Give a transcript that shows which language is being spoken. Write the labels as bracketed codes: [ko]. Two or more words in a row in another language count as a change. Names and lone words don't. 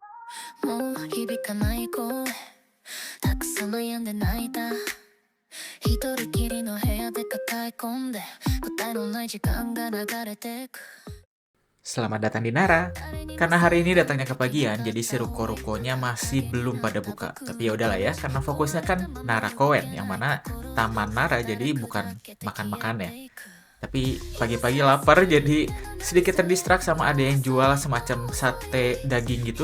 [ja] もう響かない声たくさん悩んで泣いた一人きりの部屋で抱え込んで答えのない時間が流れてく [id] Selamat datang di Nara. Karena hari ini datangnya kepagian, jadi si ruko-rukonya masih belum pada buka. Tapi ya udahlah ya, karena fokusnya kan Nara Koen, yang mana Taman Nara, jadi bukan makan-makan ya. Tapi pagi-pagi lapar, jadi sedikit terdistrak sama ada yang jual semacam sate daging gitu.